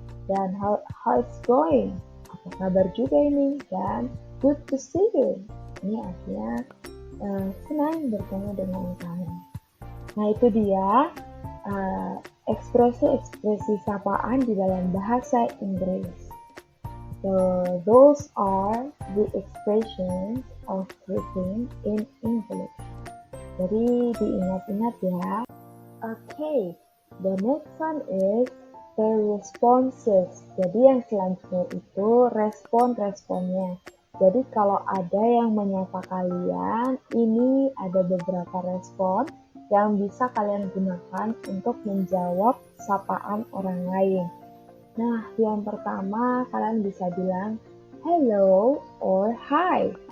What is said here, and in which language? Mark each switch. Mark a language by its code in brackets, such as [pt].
[id] Dan [en] how it's going, [id] apa kabar juga ini. Dan [en] good to see you, [id] ini artinya senang bertemu dengan kamu. Nah, itu dia ekspresi-ekspresi sapaan di dalam bahasa Inggris. [en] So those are the expressions of greeting in English. [id] Jadi diingat-ingat ya. [en] Okay, the next one is the responses. [id] Jadi yang selanjutnya itu respon-responnya. Jadi kalau ada yang menyapa kalian, ini ada beberapa respon yang bisa kalian gunakan untuk menjawab sapaan orang lain. Nah, yang pertama kalian bisa bilang [en] hello or hi.